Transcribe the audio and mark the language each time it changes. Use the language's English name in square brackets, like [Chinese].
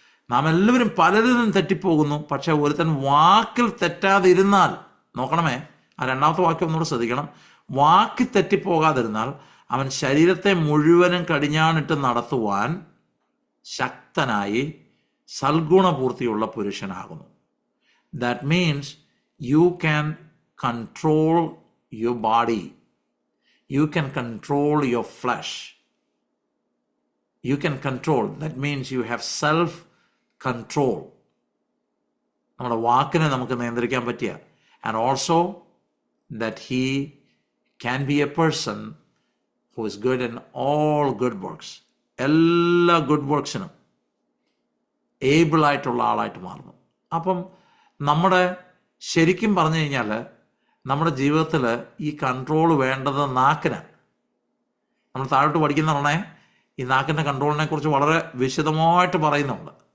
[Malayalam] നാം എല്ലാവരും പലരിലും തെറ്റിപ്പോകുന്നു, പക്ഷെ ഒരുത്തൻ വാക്കിൽ തെറ്റാതിരുന്നാൽ, നോക്കണമേ, ആ രണ്ടാമത്തെ വാക്യം ഒന്നുകൂടെ ശ്രദ്ധിക്കണം, വാക്കിൽ തെറ്റിപ്പോകാതിരുന്നാൽ അവൻ ശരീരത്തെ മുഴുവനും കടിഞ്ഞാണിട്ട് നടത്തുവാൻ ശക്തനായി സൽഗുണപൂർത്തിയുള്ള പുരുഷനാകുന്നു. [English] That means you can control your body. You can control your flesh. You can control. That means you have self-control. [Malayalam] നമ്മുടെ വാക്കിനെ നമുക്ക് നിയന്ത്രിക്കാൻ പറ്റിയ. [English] And also that he can be a person who is good in all good works. [Malayalam] എല്ലാ good വർക്ക്സിനും able ആയിട്ടുള്ള ആളായിട്ട് മാറുന്നു. അപ്പം നമ്മുടെ ശരിക്കും പറഞ്ഞു കഴിഞ്ഞാൽ നമ്മുടെ ജീവിതത്തിൽ ഈ കൺട്രോൾ വേണ്ടത് നാക്കിനാണ്. നമ്മൾ താഴോട്ട് പഠിക്കുന്നതാണേ ഈ നാക്കിൻ്റെ കൺട്രോളിനെ കുറിച്ച് വളരെ വിശദമായിട്ട് പറയുന്നുണ്ട്.